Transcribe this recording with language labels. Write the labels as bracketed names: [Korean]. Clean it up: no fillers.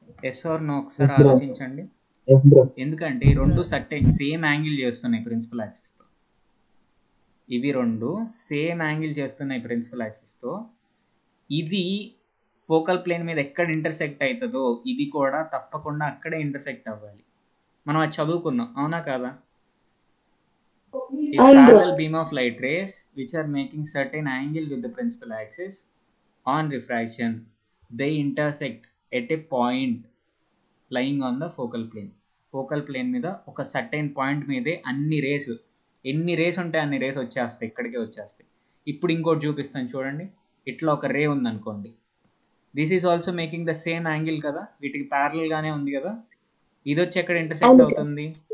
[English] yes or no [Telugu] ఒకసారి ఆలోచించండి. ఎందుకంటే ఈ రెండు సేమ్ యాంగిల్ చేస్తున్నాయి ప్రిన్సిపల్ యాక్సిస్తో. ఇవి రెండు సేమ్ యాంగిల్ చేస్తున్నాయి ప్రిన్సిపల్ యాక్సిస్తో. ఇది ఫోకల్ ప్లేన్ మీద ఎక్కడ ఇంటర్సెక్ట్ అవుతుందో ఇది కూడా తప్పకుండా అక్కడే ఇంటర్సెక్ట్ అవ్వాలి. మనం అది చదువుకున్నాం, అవునా కాదా? [English] A parallel beam of light rays which are making certain angle with the principal axis on refraction, they intersect at a point lying on the focal plane. [Telugu] Focal plane మీద ఒక సర్టైన్ పాయింట్ మీదే ఎన్ని race ఉంటాయి అన్ని race వచ్చేస్తాయి, ఇక్కడికే వచ్చేస్తాయి. ఇప్పుడు ఇంకోటి చూపిస్తాను చూడండి. ఇట్లా ఒక రే ఉందనుకోండి, [English] this is also making the same angle [Telugu] కదా, వీటికి ప్యారలల్గానే ఉంది కదా. ఇది వచ్చి ఎక్కడ ఇంటర్సెక్ట్ అవుతుంది?